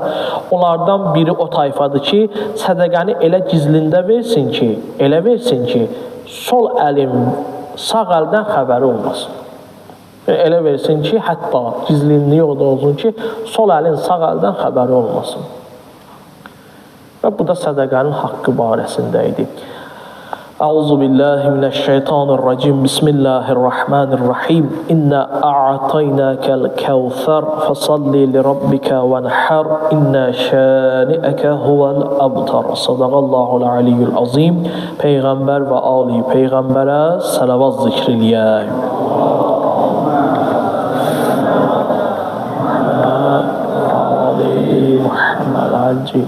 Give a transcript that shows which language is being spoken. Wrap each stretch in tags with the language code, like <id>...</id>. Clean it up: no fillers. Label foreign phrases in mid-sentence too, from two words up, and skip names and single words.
<az>Onlardan biri o tayfadır ki, sədəqəni elə gizlində versin ki, sol əlin sağ əldən xəbəri olmasın. Elə versin ki, hətta gizlinliyi o da olsun ki, sol əlin sağ əldən xəbəri olmasın. Və bu da sədəqənin haqqı barəsində idi.</az> <ar>أعوذ بالله من الشيطان الرجيم. Bismillahirrahmanirrahim. إنا أعطيناك الكوثر فصل لربك وانحر. إن شانئك هو الأبتر. صدق الله العلي العظيم.</ar> <az>Peyğəmbər və ali Peyğəmbərə salavat zikr eləyək. Muhammed Acil.</az>